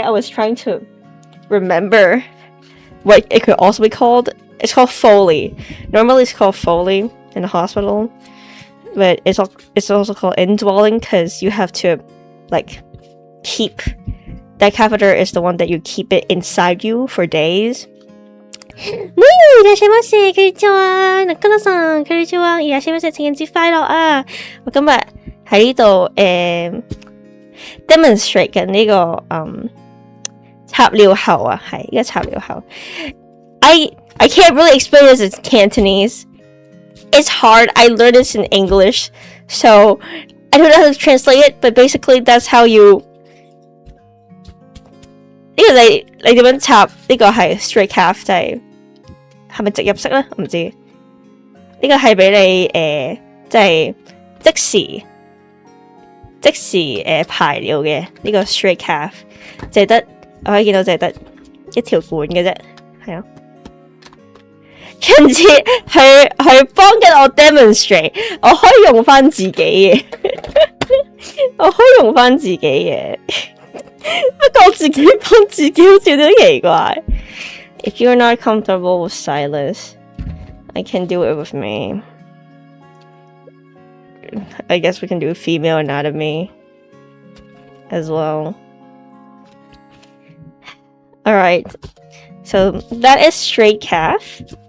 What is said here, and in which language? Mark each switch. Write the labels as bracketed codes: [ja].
[en] I was trying to remember what it could also be called. It's called Foley. Normally it's called Foley in the hospital, but it's also called indwelling because you have to like keep that catheter is the one that you keep it inside you for days. [ja] いらっしゃいませ。こんにちは。中野さん、こんにちは。いらっしゃいませ。 [yue] 情人節快樂啊！我今日喺呢度demonstrate 緊呢個插尿喉啊，係呢個插尿喉。 [en] I can't really explain this in Cantonese. It's hard. I learned this in English, so I don't know how to translate it. But basically, that's how you [yue] 呢個你點樣插？呢個係 straight calf， 就係咪直入式咧？我唔知。呢個係俾你即係即時排尿嘅呢個 straight calf， 就係得我可以見到就係得一條管嘅啫，係咯。甚至佢幫緊我 demonstrate， 我可以用翻自己嘅，我可以用翻自己嘅。不過我自己幫自己好似有啲奇怪。 [en] If you're not comfortable with stylus, I can do it with me. I guess we can do female anatomy as well. Alright, so that is straight calf.